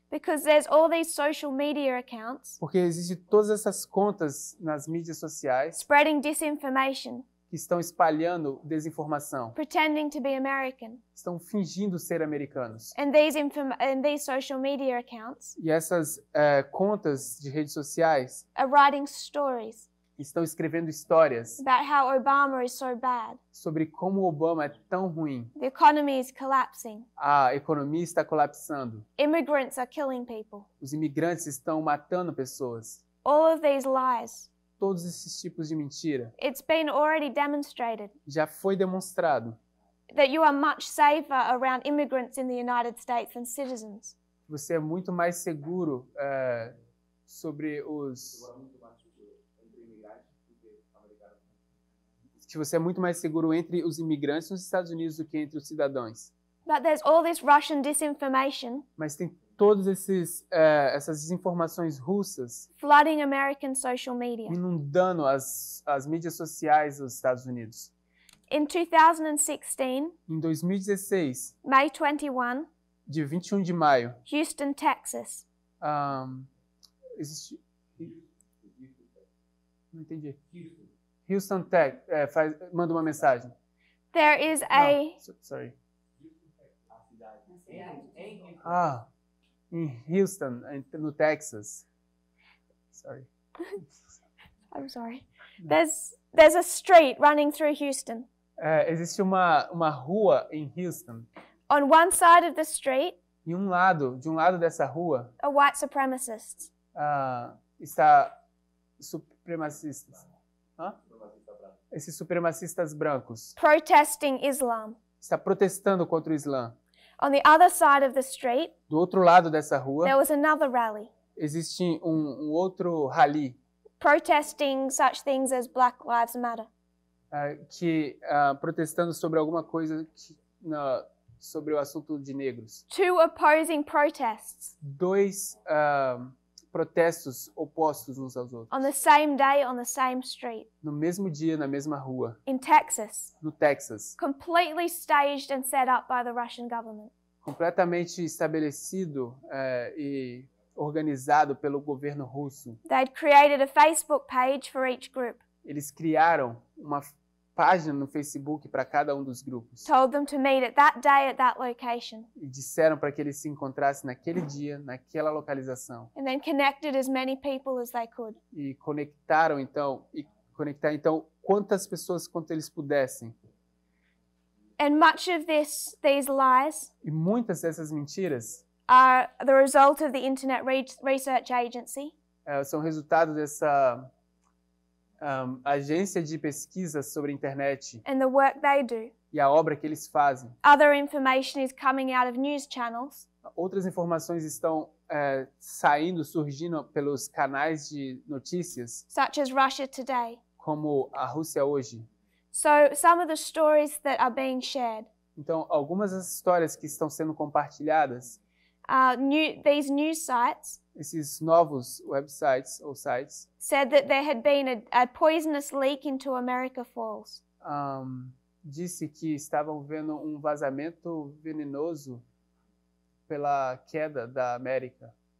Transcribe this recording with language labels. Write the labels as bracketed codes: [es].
[en] Because there's all these social media accounts [pt] Porque existem todas essas contas nas mídias sociais [en] spreading disinformation, [pt] que estão espalhando desinformação, [en] pretending to be American. [pt] estão fingindo ser americanos. [en] And these social media accounts [pt] E essas contas de redes sociais [en] are writing stories [pt] estão escrevendo histórias [en] about how Obama is so bad. [pt] sobre como o Obama é tão ruim. [en] The economy is collapsing. [pt] A economia está colapsando. [en] Immigrants are killing people. [pt] Os imigrantes estão matando pessoas. [en] All of these lies. [pt] Todos esses tipos de mentira [en] It's been already demonstrated [pt] já foi demonstrado. [en] that you are much safer around immigrants in the United States than citizens. [pt] Você é muito mais seguro sobre que você é muito mais seguro entre os imigrantes nos Estados Unidos do que entre os cidadãos. [en] But there's all this Russian disinformation [pt] Mas tem todas essas desinformações russas [en] flooding American social media. [pt] inundando as mídias sociais dos Estados Unidos. [en] In 2016, [pt] Em 2016, [en] May 21, [pt] dia 21 de maio, [en] Houston, Texas. [pt] existe... Não entendi. Houston, Texas, manda uma mensagem. [en] There is a Sorry. [pt] Em Houston, no Texas. [en] Sorry. I'm sorry. There's a street running through Houston. [pt] Existe uma rua em Houston. [en] On one side of the street, [pt] De um lado dessa rua, [en] are white supremacists. [pt] está supremacistas. Esses supremacistas brancos. [en] Protesting Islam. [pt] Está protestando contra o Islã. [en] On the other side of the street, [pt] Do outro lado dessa rua, [en] there was another rally, [pt] existe um outro rally [en] protesting such things as Black Lives Matter. [pt] que protestando sobre alguma coisa sobre o assunto de negros. [en] Two opposing protests [pt] Dois protestos opostos uns aos outros. [en] on the same day on the same street [pt] No mesmo dia, na mesma rua, [en] in Texas, [pt] no Texas. [en] completely staged and set up by the Russian government. [pt] Completamente estabelecido e organizado pelo governo russo. [en] They'd created a Facebook page for each group, [pt] Eles criaram uma página no Facebook para cada um dos grupos. [en] told them to meet at that day at that location, [pt] E disseram para que eles se encontrassem naquele dia, naquela localização. [en] and then connected as many people as they could. [pt] E conectar então quantas pessoas quanto eles pudessem. [en] And much of these lies [pt] E muitas dessas mentiras [en] are the result of the Internet Research Agency [pt] são resultado dessa agência de pesquisa sobre a internet [en] and the work they do. [pt] e a obra que eles fazem. [en] Other information is coming out of news channels, [pt] Outras informações estão surgindo pelos canais de notícias, [en] such as Russia Today. [pt] como a Rússia hoje. [en] So some of the stories that are being shared, [pt] Então, algumas das histórias que estão sendo compartilhadas, [en] these news sites [pt] esses novos websites ou sites, [en] said that there had been a poisonous leak into America Falls. [pt] disse que estavam vendo um vazamento venenoso pela queda da América